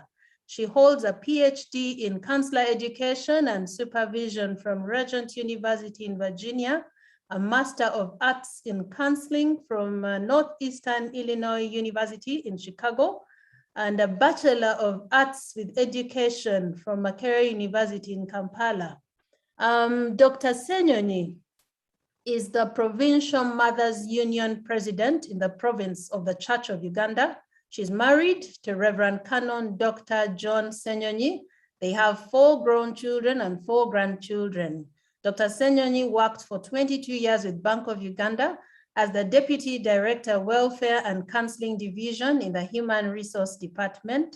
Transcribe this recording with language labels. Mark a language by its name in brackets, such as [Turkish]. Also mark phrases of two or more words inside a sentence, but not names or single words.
[English] She holds a PhD in counselor education and supervision from Regent University in Virginia, a Master of Arts in Counseling from Northeastern Illinois University in Chicago, and a Bachelor of Arts with Education from Makerere University in Kampala. Dr. Senyonyi is the Provincial Mothers Union President in the province of the Church of Uganda. She's married to Reverend Canon Dr. John Senyonyi. They have 4 grown children and 4 grandchildren. Dr. Senyonyi worked for 22 years with Bank of Uganda as the Deputy Director, Welfare and Counseling Division in the Human Resource Department.